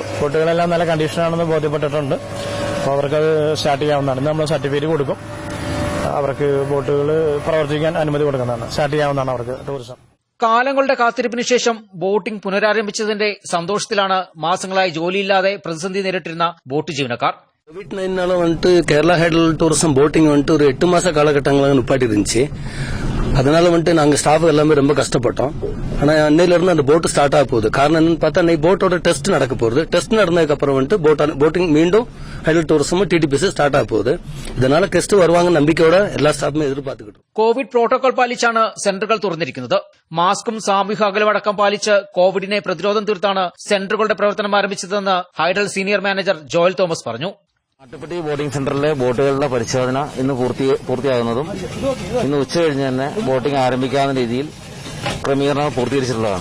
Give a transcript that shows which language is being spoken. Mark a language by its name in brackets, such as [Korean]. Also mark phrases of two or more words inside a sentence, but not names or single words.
[Malayalam] ബോട്ടുകളെല്ലാം നല്ല കണ്ടീഷനാണെന്ന് ബോധ്യപ്പെട്ടിട്ടുണ്ട്. അപ്പോൾ അവർക്കത് സ്റ്റാർട്ട് ചെയ്യാവുന്നതാണ്. നമ്മൾ സർട്ടിഫിക്കറ്റ് കൊടുക്കും. അവർക്ക് ബോട്ടുകൾ പ്രവർത്തിക്കാൻ അനുമതി കൊടുക്കുന്നതാണ്. സ്റ്റാർട്ട് ചെയ്യാവുന്നതാണ് അവർക്ക് ടൂറിസം. കാലങ്ങളുടെ കാത്തിരിപ്പിന് ശേഷം ബോട്ടിംഗ് പുനരാരംഭിച്ചതിന്റെ സന്തോഷത്തിലാണ് മാസങ്ങളായി ജോലിയില്ലാതെ പ്രതിസന്ധി നേരിട്ടിരുന്ന ബോട്ട് ജീവനക്കാർ. [Tamil] கோவிட்-19 வந்துட்டு கேரளா ஹைடல் டூரிசம் போட்டிங் வந்துட்டு ஒரு 8 மாச காலகட்டங்களாக நிப்பாட்டி இருந்துச்சு. அதனால வந்துட்டு நாங்க ஸ்டாஃப் எல்லாமே ரொம்ப கஷ்டப்பட்டோம். ஆனா அன்னையில இருந்து அந்த போட்டு ஸ்டார்ட் ஆக போகுது. காரணம் என்னன்னு பார்த்தா அன்னைக்கு போட்டோட டெஸ்ட் நடக்க போகுது. டெஸ்ட் நடந்ததுக்கு அப்புறம் வந்துட்டு போட்டிங் மீண்டும் ஹைடல் டூரிசமும் டிடிபிசி ஸ்டார்ட் ஆக போகுது. இதனால கெஸ்ட் வருவாங்க நம்பிக்கையோட எல்லா ஸ்டாஃபும் எதிர்பார்த்துகிட்டும். [Malayalam] കോവിഡ് പ്രോട്ടോകോൾ പാലിച്ചാണ് സെന്ററുകൾ തുറന്നിരിക്കുന്നത്. മാസ്കും സാമൂഹിക അകലമടക്കം പാലിച്ച് കോവിഡിനെ പ്രതിരോധം തീർത്താണ് സെന്ററുകളുടെ പ്രവർത്തനം ആരംഭിച്ചതെന്ന് ഹൈഡൽ സീനിയർ മാനേജർ ജോയൽ തോമസ് പറഞ്ഞു. മാട്ടുപ്പെട്ടി ബോട്ടിംഗ് സെന്ററിലെ ബോട്ടുകളുടെ പരിശോധന ഇന്ന് പൂർത്തിയാകുന്നതും ഇന്ന് ഉച്ചകഴിഞ്ഞ് തന്നെ ബോട്ടിംഗ് ആരംഭിക്കാവുന്ന രീതിയിൽ ക്രമീകരണങ്ങൾ പൂർത്തീകരിച്ചിട്ടുള്ളതാണ്.